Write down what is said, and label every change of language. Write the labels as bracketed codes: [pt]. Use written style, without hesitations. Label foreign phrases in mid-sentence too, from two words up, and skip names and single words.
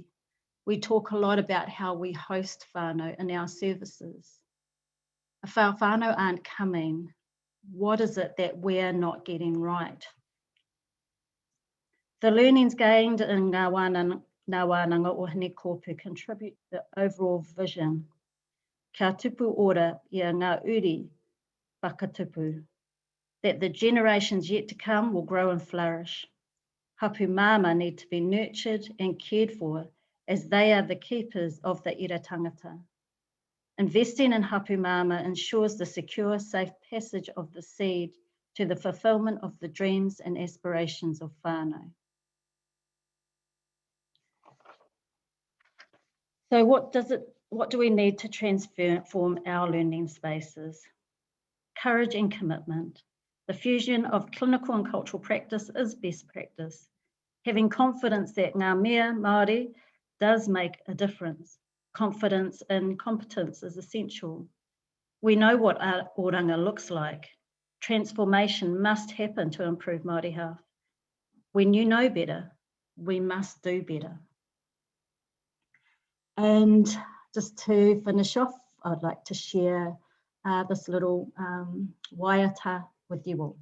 [en] We talk a lot about how we host whānau in our services. If our whānau aren't coming, what is it that we're not getting right? The learnings gained in Ngā Wānanga o Hine Kōpū contribute to the overall vision. [mi] Kia tupu ora ia ngā uri whakatupu, [en] that the generations yet to come will grow and flourish. [mi] Hapu māma [en] need to be nurtured and cared for as they are the keepers of the [mi] ira tangata. [en] Investing in [mi] hapu māma [en] ensures the secure, safe passage of the seed to the fulfillment of the dreams and aspirations of whānau. So what do we need to transform our learning spaces? Courage and commitment. The fusion of clinical and cultural practice is best practice. Having confidence that [mi] ngā mea Māori [en] does make a difference. Confidence in competence is essential. We know what our oranga looks like. Transformation must happen to improve Māori health. When you know better, we must do better. And just to finish off, I'd like to share this little waiata with you all.